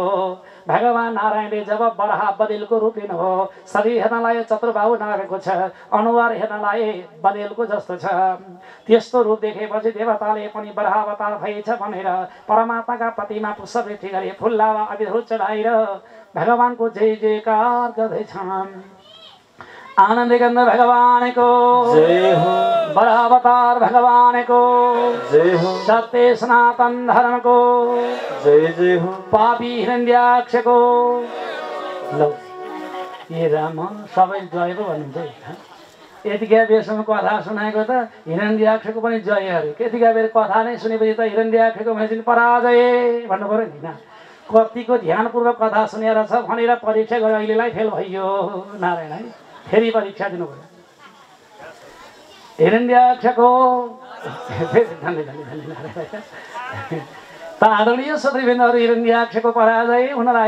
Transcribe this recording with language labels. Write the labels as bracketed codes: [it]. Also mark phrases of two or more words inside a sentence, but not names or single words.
[ne] भगवान नारायणले जब बराह बदेलको रूप लिनुभयो, शरीर हेर्नलाई चतुर्बाहु नारायणको छ, अनुहार हेर्नलाई बदेलको जस्तो छ। त्यस्तो रूप देखेपछि देवताले पनि बराह अवतार भएछ भनेर परमात्माका प्रतिमा पुष्पवृष्टि गरे, फुल्लावा अबिरहरू चढाएर भगवानको जय जयकार गर्दैछन्। आनंद गंध भगवान को जय हो, बराह अवतार भगवान को जय हो, सत्य सनातन धर्म को जय जय हो, पापी हिरण्यक्ष को लो। ये राम सबै जय पो भन्नुहुन्छ। यतिका बेरसम्म कथा सुनाएको त हिरण्यक्षको पनि जय अरे। यतिका बेर कथा नै सुनेपछि त हिरण्यक्षको भने पराजय भन्नु पर्यो नि। कतिको ध्यानपूर्वक कथा सुनेर छ भनेर परीक्षा गरे, अहिलेलाई फेल भइयो। नारायण है, फेरि परीक्षा दिनुभयो। हिरण्यक्षको आदरणीय श्रोतृवृन्दहरू, हिरण्यक्षको पराजय हुन लाग्यो।